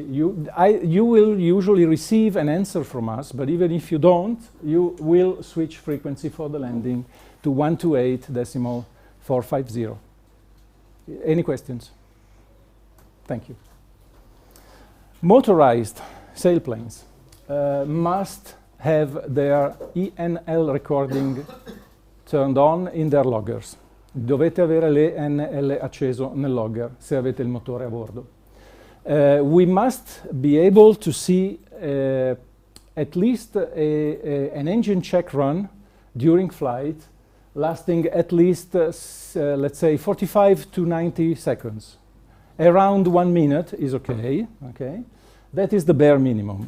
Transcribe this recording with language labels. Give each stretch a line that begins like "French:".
English: You will usually receive an answer from us, but even if you don't, you will switch frequency for the landing to 128.450. Any questions? Thank you. Motorized sailplanes must have their ENL recording turned on in their loggers.
Italian: Dovete avere l'ENL acceso nel logger se avete il motore a bordo.
English: We must be able to see at least an engine check run during flight lasting at least, let's say, 45 to 90 seconds. Around 1 minute is okay. That is the bare minimum.